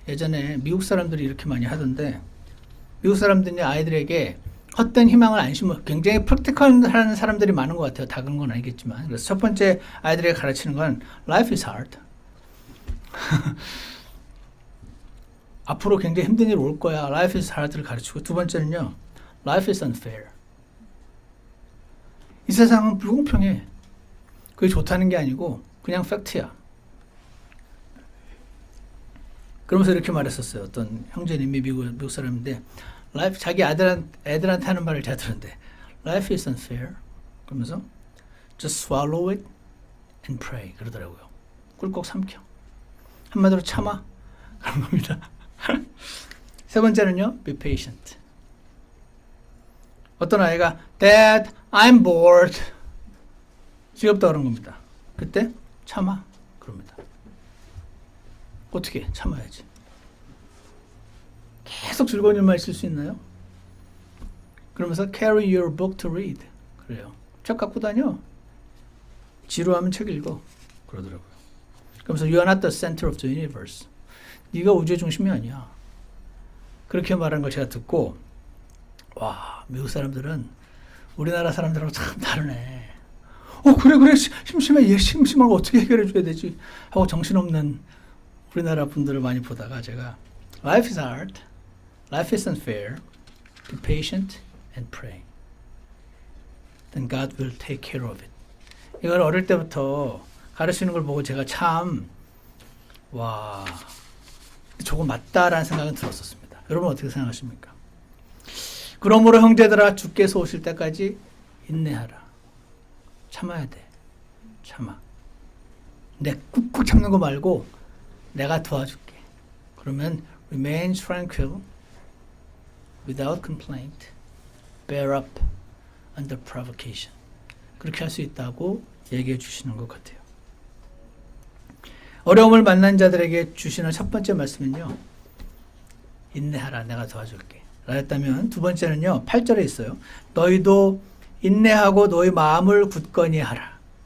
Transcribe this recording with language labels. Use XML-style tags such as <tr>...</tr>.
<ko>예전에 미국 사람들이 이렇게 많이 하던데, 미국 사람들이 아이들에게 헛된 희망을 안 심어 굉장히 프랙티컬하는 사람들이 많은 것 같아요. 다 그런 건 아니겠지만. 그래서 첫 번째 아이들에게 가르치는 건</ko> <en>Life is hard.</en> <ko>앞으로 굉장히 힘든 일 올 거야.</ko> <en>Life is hard를</en> <ko>가르치고, 두 번째는요,</ko> <en>Life is unfair.</en> <ko>이 세상은 불공평해. 그게 좋다는 게 아니고 그냥 팩트야. 그러면서 이렇게 말했었어요. 어떤 형제님이 미국 사람인데 자기 애들한테 하는 말을 제가 들었는데</ko> <en>Life is unfair.</en> <ko>그러면서</ko> <en>Just swallow it and pray.</en> <ko>그러더라고요. 꿀꺽 삼켜. 한마디로 참아. 그런 겁니다. 세 번째는요.</ko> <en>Be patient.</en> <ko>어떤 아이가</ko> <en>Dad, I'm bored.</en> <ko>지겹다 그런 겁니다. 그때 참아. 그럽니다. 어떻게 참아야지. 계속 즐거운 일만 있을 수 있나요? 그러면서</ko> <en>carry your book to read.</en> <ko>그래요. 책 갖고 다녀. 지루하면 책 읽어. 그러더라고요. 그러면서</ko> <en>you are not the center of the universe.</en> <ko>네가 우주의 중심이 아니야. 그렇게 말하는 걸 제가 듣고 와, 미국 사람들은 우리나라 사람들하고 참 다르네. 그래 심심해. 얘 심심한 거 어떻게 해결해 줘야 되지 하고 정신없는 우리나라 분들을 많이 보다가 제가</ko> <en>Life is hard. Life is unfair. Be patient and pray. Then God will take care of it.</en> <ko>이걸 어릴 때부터 가르치는 걸 보고 제가 참 와, 저거 맞다라는 생각은 들었었습니다. 여러분 어떻게 생각하십니까? 그러므로 형제들아 주께서 오실 때까지 인내하라. 참아야 돼. 참아. 내 꾹꾹 참는 거 말고 내가 도와줄게. 그러면</ko> <en>remain tranquil without complaint. Bear up under provocation.</en> <ko>그렇게 할 수 있다고 얘기해 주시는 것 같아요. 어려움을 만난 자들에게 주시는 첫 번째 말씀은요. 인내하라. 내가 도와줄게. 라였다면 두 번째는요. 8절에 있어요. 너희도 인내하고 너희 마음을 굳건히 하라.</ko>